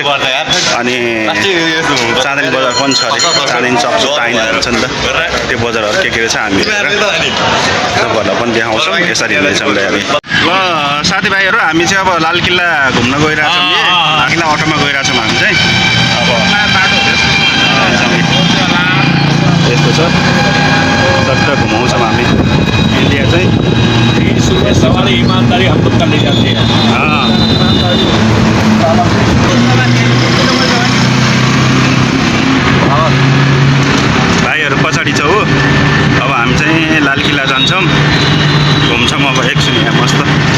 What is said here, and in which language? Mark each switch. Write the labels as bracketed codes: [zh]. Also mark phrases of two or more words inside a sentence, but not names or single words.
[ne] अनि चाँदनी बजार पनि छ अरे, चाँदनी चौक चाहिने हुन्छ नि त, त्यो बजारहरू के रहेछ हामी तपाईँहरूलाई पनि देखाउँछौँ। यसरी हिँड्दैछौँ हामी। ल साथीभाइहरू, हामी चाहिँ अब लाल किल्ला घुम्न गइरहेछौँ। लाल किल्ला अटोमा गइरहेछौँ हामी चाहिँ। यस्तो छ, चट्ट घुमाउँछौँ हामी इन्डिया चाहिँ। [hi] ईमानदारी हम लोग का ले जाते हैं। [ne] भाइहरू पछाडि छ हो। अब हामी चाहिँ लाल किल्ला जान्छौँ, घुम्छौँ। अब एकछिन यहाँ मस्त।